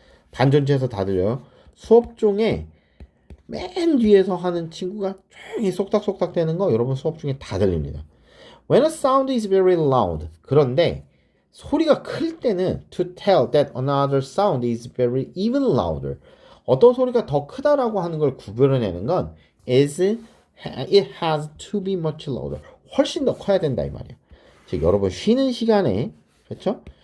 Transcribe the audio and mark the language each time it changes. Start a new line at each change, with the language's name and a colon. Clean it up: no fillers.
Korean: 반 전체에서 다 들려요. 수업 중에 맨 뒤에서 하는 친구가 조용히 쏙닥쏙닥 되는 거 여러분 수업 중에 다 들립니다.
English: When a sound is very loud.
Korean: 그런데 소리가 클 때는
English: to tell that another sound is very even louder.
Korean: 어떤 소리가 더 크다라고 하는 걸 구별해내는 건
English: it has to be much louder.
Korean: 훨씬 더 커야 된다 이 말이에요. 즉 여러분 쉬는 시간에 그렇죠?